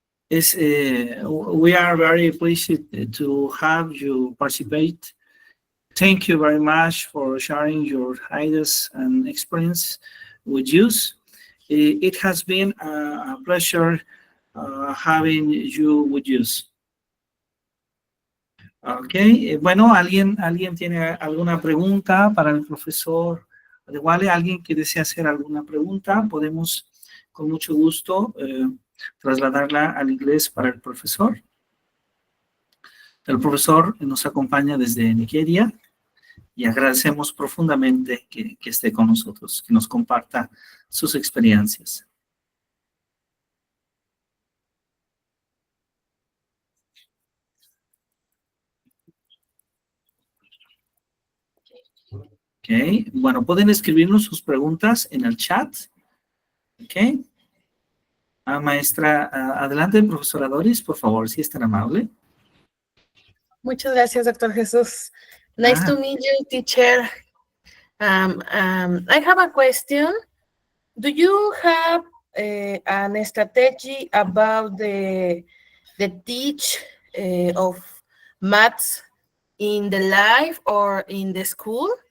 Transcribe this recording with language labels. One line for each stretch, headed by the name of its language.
English: We are very pleased to have you participate. Thank you very much for sharing your ideas and experience with us. It has been a pleasure having you with us.
Spanish: Okay, bueno, ¿alguien tiene alguna pregunta para el profesor Adewale? ¿Alguien que desea hacer alguna pregunta? Podemos con mucho gusto trasladarla al inglés para el profesor. El profesor nos acompaña desde Nigeria y agradecemos profundamente que esté con nosotros, que nos comparta sus experiencias. Ok, bueno, pueden escribirnos sus preguntas en el chat. Ok. Maestra, adelante, profesora Doris, por favor, si es tan amable. Muchas gracias, Dr. Jesús.
English: Nice to meet you, teacher. I have a question. Do you have an strategy about the teach of maths in the life or in the school?